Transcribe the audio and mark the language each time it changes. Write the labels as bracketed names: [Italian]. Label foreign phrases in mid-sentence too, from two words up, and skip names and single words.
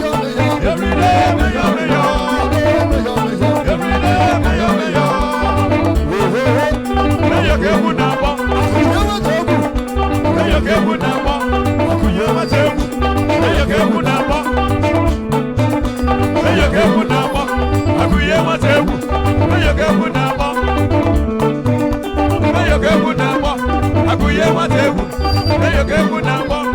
[English] Every day, [Igbo] mayo, mayo. [English] Every day, [Igbo] mayo, mayo. Mayo ka egwu na-akpọ. Mayo ka egwu na-akpọ. Akụnye nwata egwu. Mayo ka egwu na-akpọ. Mayo ka egwu na-akpọ. Akụnye nwata egwu. Mayo ka egwu na-akpọ. Mee ya ka egwu na-akpọ. Agụ ihe nwata egwu. Mee ya ka egwu na-akpọ.